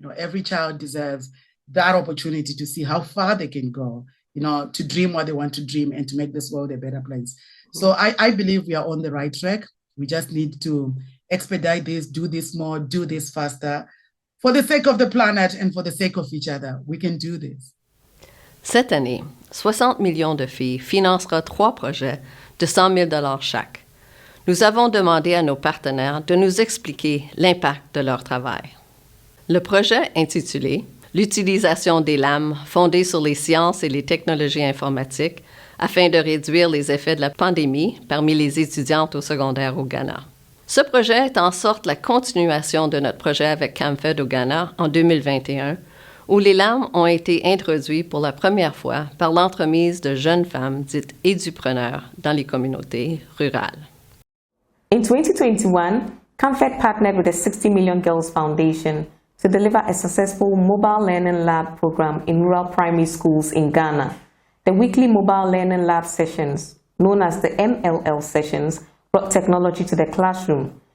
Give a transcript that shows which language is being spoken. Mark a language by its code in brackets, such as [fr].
[en] Every child deserves that opportunity to see how far they can go, to dream what they want to dream and to make this world a better place. So I believe we are on the right track. We just need to expedite this, do this more, do this faster. For the sake of the planet and for the sake of each other, we can do this. [fr] Cette année, 60 millions de filles financera 3 projets de 100 000 $ chaque. Nous avons demandé à nos partenaires de nous expliquer l'impact de leur travail. Le projet intitulé « L'utilisation des lames fondées sur les sciences et les technologies informatiques afin de réduire les effets de la pandémie parmi les étudiantes au secondaire au Ghana ». Ce projet est en sorte la continuation de notre projet avec Confe au Ghana en 2021, où les lames ont été introduits pour la première fois par l'entremise de jeunes femmes dites édupreneurs dans les communautés rurales. [en] In 2021, Confe partnered with the 60 Million Girls Foundation to deliver a successful mobile learning lab program in rural primary schools in Ghana. The weekly mobile learning lab sessions, known as the MLL sessions, brought technology to the classroom.